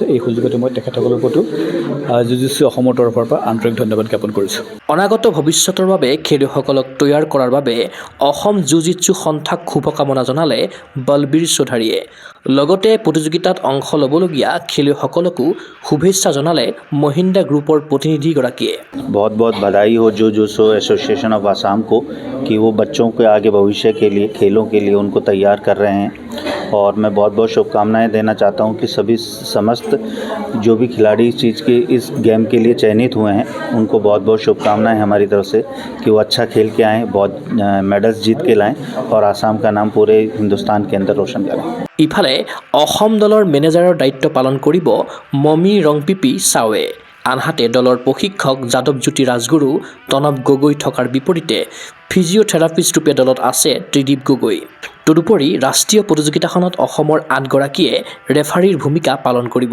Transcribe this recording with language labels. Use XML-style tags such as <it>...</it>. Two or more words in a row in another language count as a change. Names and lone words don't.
<as>এই সুযোগতে মই তেখেতসকলৰ প্ৰতি জুজুটছু অসমৰ তৰফৰ পৰা আন্তৰিক ধন্যবাদ জ্ঞাপন কৰিছোঁ। অনাগত ভৱিষ্যতৰ বাবে খেলুৱৈসকলক তৈয়াৰ কৰাৰ বাবে অসম জুজিটছু সন্থাক শুভকামনা জনালে বলবীৰ চৌধাৰীয়ে। লগতে প্ৰতিযোগিতাত অংশ ল'বলগীয়া খেলুৱৈসকলকো শুভেচ্ছা জনালে মহিন্দ্ৰা গ্ৰুপৰ প্ৰতিনিধিগৰাকীয়ে।</as> <hi>बहुत बहुत बधाई हो जुजुत्सु एसोसिएशन ऑफ आसाम को कि वो बच्चों के आगे भविष्य के लिए खेलों के लिए उनको तैयार कर रहे हैं। और मैं बहुत बहुत शुभकामनाएं देना चाहता हूं कि सभी समस्त जो भी खिलाड़ी इस गेम के लिए चयनित हुए हैं उनको बहुत बहुत शुभकामनाएं हमारी तरफ से कि वो अच्छा खेल के आएँ, बहुत मेडल्स जीत के लाएँ और आसाम का नाम पूरे हिंदुस्तान के अंदर रोशन करें।</hi> <as>ইফালে অসম দলৰ মেনেজাৰৰ দায়িত্ব পালন কৰিব মমি ৰংপিপি চাৱে। আনহাতে দলৰ প্ৰশিক্ষক যাদৱজ্যোতি ৰাজগুৰু, তনৱ গগৈ থকাৰ বিপৰীতে ফিজিঅ'থেৰাপিষ্ট ৰূপে দলত আছে ত্ৰিদীপ গগৈ। তদুপৰি ৰাষ্ট্ৰীয় প্ৰতিযোগিতাখনত অসমৰ 8গৰাকীয়ে ৰেফাৰীৰ ভূমিকা পালন কৰিব।</as>